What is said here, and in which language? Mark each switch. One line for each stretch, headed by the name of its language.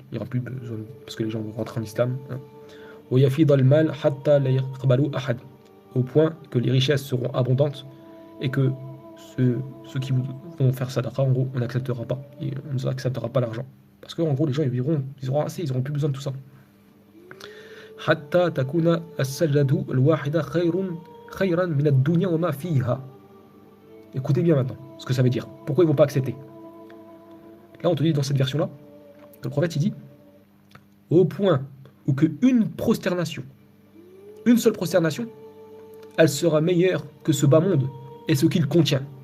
French: Il n'y aura plus besoin, parce que les gens vont rentrer en islam.
Arabic: Wayafid al-mal hatta la yaqbalu ahad,
French: au point que les richesses seront abondantes et que ceux qui vont faire sadaqa, en gros, on n'acceptera pas, on ne acceptera pas l'argent. Parce qu'en gros, les gens ils auront assez, ils n'auront plus besoin de tout ça.
Arabic: حتى تكون السجدة الواحدة خيرا من الدنيا وما فيها.
French: Écoutez bien maintenant ce que ça veut dire. Pourquoi ils ne vont pas accepter? Là, on te dit dans cette version-là, que le prophète il dit au point où qu'une prosternation, une seule prosternation, elle sera meilleure que ce bas monde et ce qu'il contient.